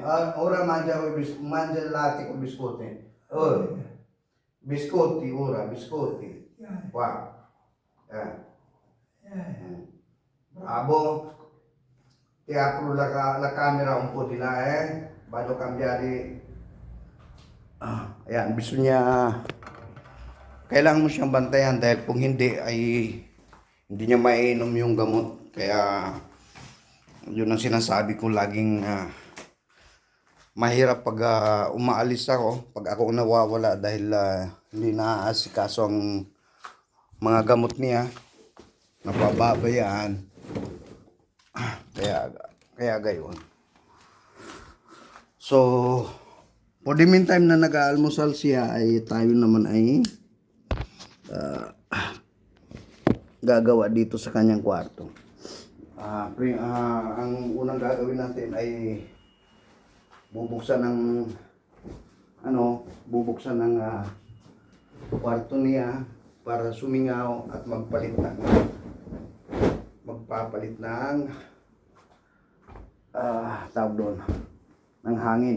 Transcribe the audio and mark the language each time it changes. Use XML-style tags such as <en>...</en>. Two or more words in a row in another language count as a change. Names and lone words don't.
<it>Ora mangia il latte con biscotti. Biscotti ora, biscotti. Qua. Bravo. Ti apro la camera un po' di là, eh. Vado a cambiare.</it> <tl>Ayan, kailangan mo siyang bantayan dahil kung hindi ay hindi niya mainom yung gamot. Kaya yun ang sinasabi ko laging mahirap pag umaalis ako, pag ako nawawala dahil hindi naaasikaso ang mga gamot niya, napababayaan. Kaya gayon. So,</tl> <en>for the meantime</en> <tl>na nag-aalmusal siya ay tayo naman ay gagawa dito sa kanyang kwarto. Ang unang gagawin natin ay bubuksan ng kwarto niya para sumingaw at magpapalit ng tawag doon ng hangin.</tl>